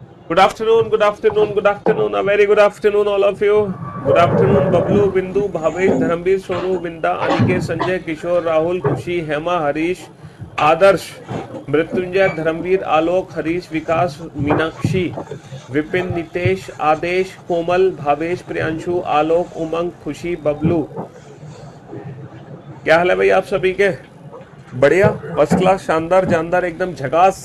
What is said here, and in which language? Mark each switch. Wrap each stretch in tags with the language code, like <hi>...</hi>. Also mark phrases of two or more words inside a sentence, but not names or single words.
<en>Good afternoon, good afternoon, good afternoon, a very good afternoon, all of you. Good afternoon, Bablu, Bindu, Bhavesh, Dharmveer, Sonu, Binda, Aniket, Sanjay, Kishore, Rahul, Kushi, Hema,</en> <hi>Harish, आदर्श, मृत्युंजय, धर्मवीर, आलोक, हरीश, विकास, मीनाक्षी, विपिन, नितेश, आदेश, कोमल, भावेश, प्रियांशु, आलोक, उमंग, खुशी, बबलू। क्या हाल है भाई आप सभी के? बढ़िया, फर्स्ट क्लास, शानदार, जानदार, एकदम झकास।</hi>